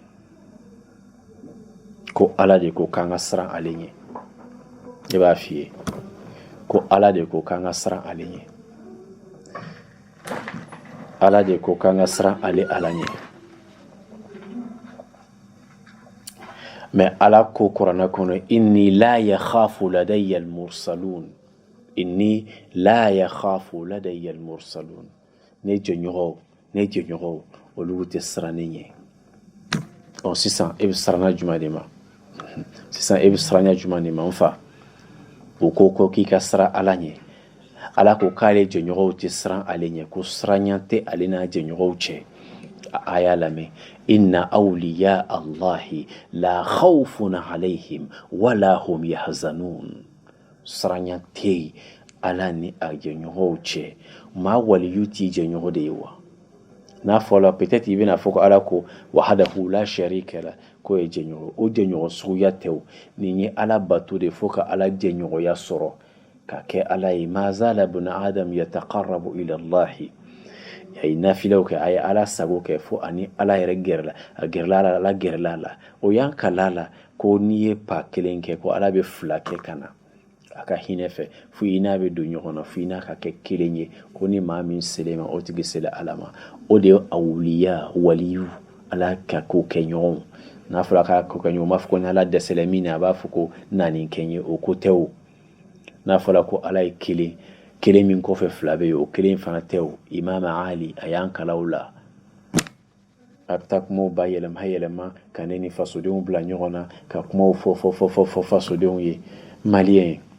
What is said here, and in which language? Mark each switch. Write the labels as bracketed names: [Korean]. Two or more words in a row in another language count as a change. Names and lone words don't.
[Bambara] ko ala de ko k'an ka siran ale ɲɛ ne b'a f'i ye ko ala de ko k'an ka siran ale ɲɛ ala de ko k'an ka siran ala ɲɛ mais ala ko kuranɛ kɔnɔ [Arabic] إني لا يخاف لدي المرسلون [Bambara] ne jɛɲɔgɔnw olu tɛ siran ne ɲɛ sisan e bɛ siranna jumɛn de ma n fa o ko k'i ka siran ala ɲɛ ala ko k'ale jɛɲɔgɔnw tɛ siran ale ɲɛ ko siranya tɛ ale n'a jɛɲɔgɔnw cɛ a y'a lamɛn [Arabic] إن أولياء الله لا خوف عليهم ولا هم يحزنون [Bambara] siranya tɛ ala ni a jɛɲɔgɔnw cɛ maa waliyu t'i jɛɲɔgɔn de ye wa n'a fɔla peut-être i bɛna fɔ ko ala ko [Arabic] وحده لا شريك له [Bambara] k'o ye jɛɲɔgɔn o jɛɲɔgɔn suguya tɛ o nin ye ala bato de fo ka ala jɛɲɔgɔnya sɔrɔ ka kɛ ala ye [Arabic] ما زال ابن آدم يتقرب إلى الله [Bambara] a ye nafilaw kɛ a ye ala sago kɛ fo ani ala yɛrɛ gɛrɛla a gɛrɛla ala gɛrɛla la o y'an kala la ko n'i ye pa kelen kɛ ko ala bɛ 2 kɛ ka na a ka hinɛ fɛ fo i n'a bɛ don ɲɔgɔn na fo i n'a ka kɛ kelen ye ko ni maa min selen ma o tigi selen ala ma o de ye awliya waliyu ala ka ko kɛ ɲɔgɔn n'a fɔra k'a ko kɛ ɲɔgɔn b'a fɔ ko ni ala dɛsɛla min na a b'a fɔ ko naani kɛ n ye o ko tɛ o n'a fɔra ko ala ye kelen min kɔfɛ 2 bɛ yen o kelen fana tɛ o imama ali a y'an kala o la a bɛ taa kumaw ba yɛlɛma ka ne ni fasodenw bila ɲɔgɔn na ka kumaw fɔ fasodenw ye maliyɛn